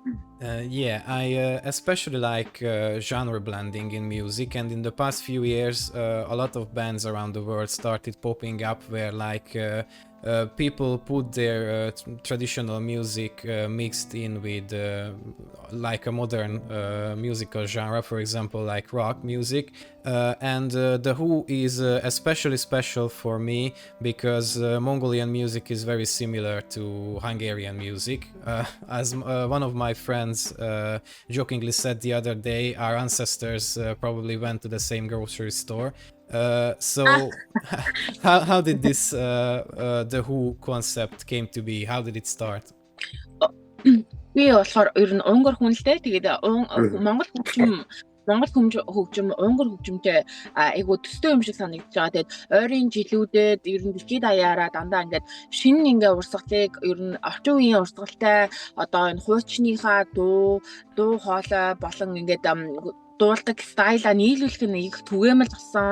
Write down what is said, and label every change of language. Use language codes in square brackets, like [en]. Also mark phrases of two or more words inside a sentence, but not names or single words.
[en] I especially like genre blending in music, and in the past few years a lot of bands around the world started popping up where people put their traditional music mixed in with like a modern musical genre, for example like rock music, and the Who is especially special for me because Mongolian music is very similar to Hungarian music. As one of my friends jokingly said the other day, our ancestors probably went to the same grocery store. So how did this the Who concept came to be? How did it start? [mn] Би болохоор ер нь унгар хүн л дээ. Тэгээд Монгол хөгжим унгар хөгжимтэй айгуу төстэй юм шиг санагдаж байгаа. Тэгээд ойрын жилүүдэд ер нь дэлхийд даяараа дандаа ингээд шинэ ингээ урсгалыг ер нь орчин үеийн урсгалтай одоо энэ хуучныхаа дуу хоолой болон ингээд дуулдаг стайлаа нийлүүлэх нь их түгээмэл болсон.